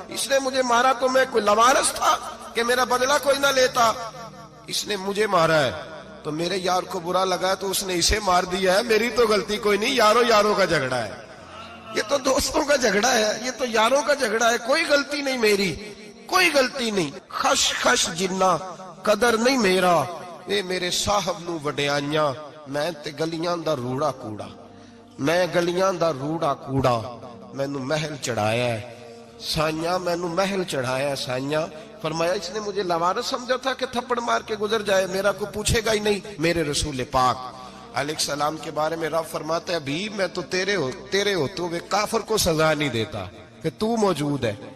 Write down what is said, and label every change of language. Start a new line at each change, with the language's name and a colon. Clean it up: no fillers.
Urdu: اس نے مجھے مارا تو میں کوئی لاوارث تھا کہ میرا بدلہ کوئی نہ لیتا. اس نے مجھے مارا ہے تو میرے یار کو برا لگا ہے تو اس نے اسے مار دیا ہے، میری تو غلطی کوئی نہیں. یاروں کا جھگڑا ہے، یہ تو دوستوں کا جھگڑا ہے، یہ تو یاروں کا جھگڑا ہے، کوئی غلطی نہیں میری، کوئی غلطی نہیں.
Punjabi: خش خش جنہ قدر نہیں میرا، اے میرے صاحب نو وڈیاں، میں تے گلیاں دا روڑا کوڑا، میں گلیاں دا روڑا کوڑا. مینو محل چڑھایا ہے سائیاں، مینو محل چڑھایا ہے سائیاں.
Urdu: فرمایا اس نے مجھے لاوارث سمجھا تھا کہ تھپڑ مار کے گزر جائے، میرا کو پوچھے گا ہی نہیں. میرے رسول پاک علیہ السلام کے بارے میں رب فرماتا ہے بھی میں تو تیرے ہوتے ہوئے کافر کو سزا نہیں دیتا کہ تو موجود ہے.